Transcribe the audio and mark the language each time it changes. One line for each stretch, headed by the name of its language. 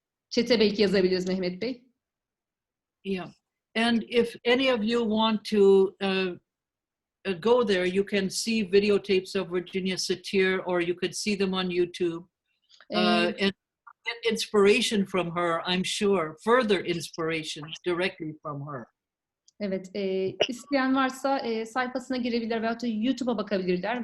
Turkish: Chat'e belki yazabiliriz Mehmet Bey.
English: Yeah. And if any of you want to go there, you can see videotapes of Virginia Satir, or you could see them on YouTube and get inspiration from her, I'm sure, further inspiration directly from her.
Turkish: Evet, isteyen varsa sayfasına girebilir veyahut da YouTube'a bakabilirler.